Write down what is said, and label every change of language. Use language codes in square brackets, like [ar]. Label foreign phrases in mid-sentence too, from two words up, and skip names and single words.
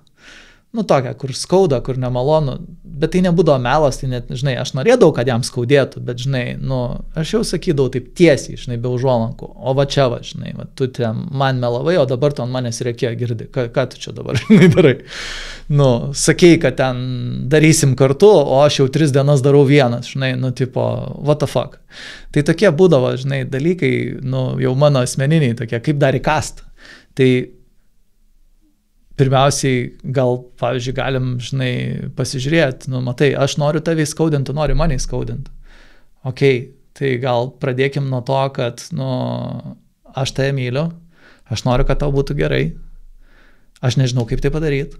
[lt] Nu, tokia, kur skauda, kur nemalonu, bet tai nebūdavo melas, tai net, žinai, aš norėdavau, kad jam skaudėtų, bet, žinai, nu, aš jau sakydavau taip tiesiai, žinai, be užuolankų, o va čia, va, žinai, va, tu ten man melavai, o dabar tu ant manęs reikėjo, girdi, ką tu čia dabar, žinai, darai. Nu, sakei, kad ten darysim kartu, o aš jau 3 dienas darau vienas, žinai, nu, tipo, [en] what the fuck. [lt] Tai tokie būdavo, žinai, dalykai, nu, jau mano asmeniniai tokie, kaip dar įkast. Tai pirmiausiai, gal, pavyzdžiui, galim, žinai, pasižiūrėti, nu, matai, aš noriu tavį skaudinti, tu nori mane skaudinti. Ok, tai gal pradėkim nuo to, kad, nu, aš tave myliu, aš noriu, kad tau būtų gerai, aš nežinau, kaip tai padaryti.